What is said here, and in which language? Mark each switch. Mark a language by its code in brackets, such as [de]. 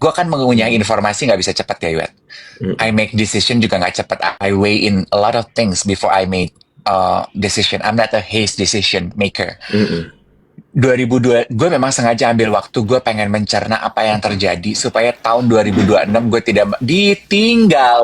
[id] Gue kan mengunyah informasi nggak bisa cepat ya, Iwet. [en] I make decision [id] juga nggak cepat. [en] I weigh in a lot of things before I make decision. I'm not a haste decision maker. [id] 2002, gue memang sengaja ambil waktu, gue pengen mencerna apa yang terjadi supaya tahun 2026 gue tidak ditinggal.